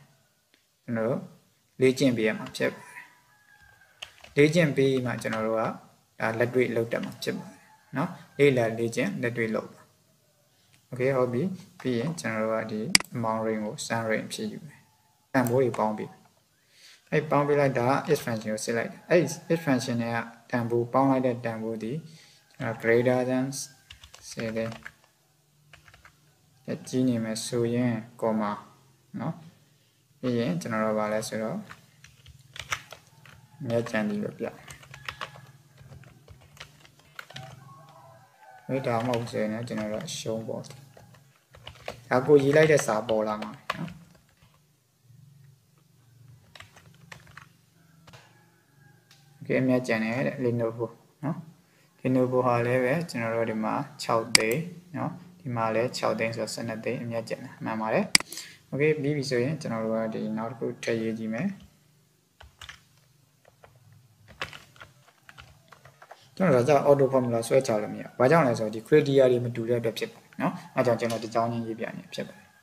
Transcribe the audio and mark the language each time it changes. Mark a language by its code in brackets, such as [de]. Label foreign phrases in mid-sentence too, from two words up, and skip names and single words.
[my] ကျွန်တော်တို့လေ့ကျင့်ပေးရမှာဖြစ်ပါတယ်လေ့ကျင့်ပေးမှကျွန်တော်တို့ကဒါလက်တွေ့လုပ်တတ်မှာဖြစ်ပါတယ်เนาะလေ့လာလေ့ကျင့်လက်တွေ့လုပ်ပါโอเคဟုတ်ပြီပြီးရင်ကျွန်တော်တို့ကဒီ [en] amount range [my] ကို [en] sum range [my] ဖြစ်ယူမယ်န်ဖိုးတွေပေါင်းပြီးအဲ့ပေါင်းပေးလိုက်တာ [en] is function [my] ကိုစစ်လိုက်အဲ့ [en] is function [my] နဲ့ကတန်ဖိုးပေါင်းလိုက်တဲ့တန်ဖိုးဒီကျွန်တော် [en] greater than 10 [my] တဲ့ ကြီးနေမယ်ဆိုရင် comma เนาะပြီးရင်ကျွန်တော်တို့ဗာလဲဆိုတော့မြတ်ကြံဒီပဲပြဝိဒါမဟုတ်စေနဲ့ကျွန်တော်တို့ရှုံးပေါ့ဒါကိုရေးလိုက်တဲ့စာပေါ်လာမှာเนาะ โอเคမြတ်ကြံတယ်တဲ့ Lenovo เนาะ Lenovo ဟာလည်းပဲကျွန်တော်တို့ဒီမှာ6သိန်းเนาะဒီမှာလည်း6သိန်းဆိုတော့12သိန်းအမြတ်ကျန်တာမှန်ပါတယ်โอเคပြီးပြီဆိုရင်ကျွန်တော်တို့ကဒီနောက်တစ်ခုထည့်ရေးကြည့်မယ် ကျွန်တော်က [en] auto formula [my] ဆွဲချလို့မရဘာကြောင့်လဲဆိုတော့ဒီ criteria တွေမတူတဲ့အတွက်ဖြစ်ပါတယ်เนาะအဲကြောင့်ကျွန်တော်ဒီကြောင်းချင်းရေးပြနေဖြစ်ပါတယ်